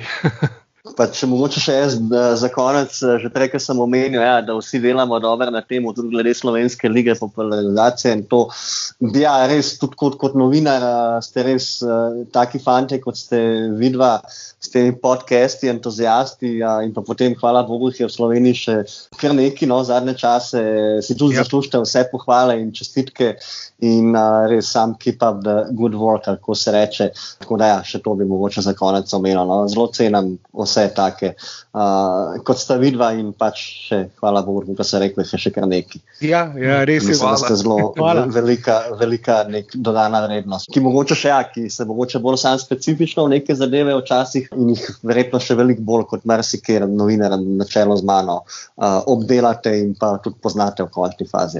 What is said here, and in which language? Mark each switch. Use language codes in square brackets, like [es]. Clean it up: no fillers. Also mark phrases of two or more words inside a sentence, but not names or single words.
[sl] Če mogoče še jaz za konec, že prej, ko sem omenil, da vsi delamo dobro na tem, tudi glede slovenske lige, popularizacije in to, res tudi kot novinar ste res taki fantje, kot ste vidva, s temi podcasti, entuzijasti in pa potem, hvala Bogu, je v Sloveniji še kar neki, zadnje čase si tudi zaslužite vse pohvale in čestitke in res sam [en] keep up the good work, [sl] kako se reče. Tako da še to bi mogoče za konec omenil. Zelo cenim vse take, kot sta vidva in pač še, hvala Bogu, pa se rekli, še kar neki. Ja, res je. Mislim, da ste zelo velika dodana vrednost, ki mogoče še ki se mogoče bolj sam specifično v neke zadeve včasih in jih verjetno še veliko bolj kot marsikjer novinar na čelu z mano obdelate in pa tudi poznate v končni fazi.